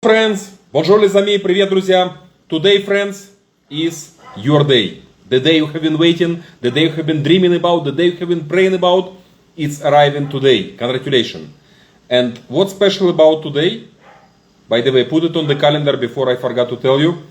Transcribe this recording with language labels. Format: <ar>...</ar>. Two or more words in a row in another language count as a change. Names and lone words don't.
<en>Friends,</en> <fr>bonjour les amis,</fr> <ru>привет, друзья.</ru> <en>Today, friends, is your day. The day you have been waiting, the day you have been dreaming about, the day you have been praying about, it's arriving today. Congratulations. And what's special about today? By the way, put it on the calendar before I forgot to tell you.</en>